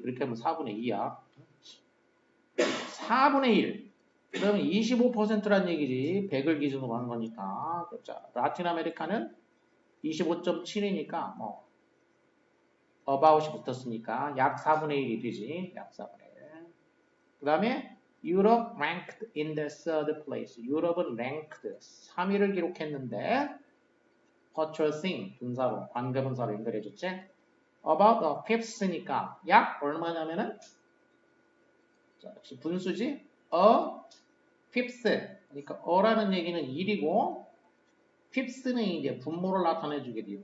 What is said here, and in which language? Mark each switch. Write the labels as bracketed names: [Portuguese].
[Korean] 그렇게 하면 4분의 2야. 4분의 1. 그러면 25%란 얘기지. 100을 기준으로 한 거니까. 그렇죠. 라틴 아메리카는 25.7이니까 about이 붙었으니까 약 4분의 1이 되지. 약 4분의 1. 그 다음에 [English] Europe ranked in the third place. [Korean] 유럽은 ranked 3위를 기록했는데 purchasing 분사로 관계분사로 연결해줬지. [English] About a fifth [Korean] 니까 약 얼마냐면은 역시 분수지. [English] A fifth. [Korean] 그러니까 어라는 얘기는 1이고 fifth는 이제 분모를 나타내주게 돼요.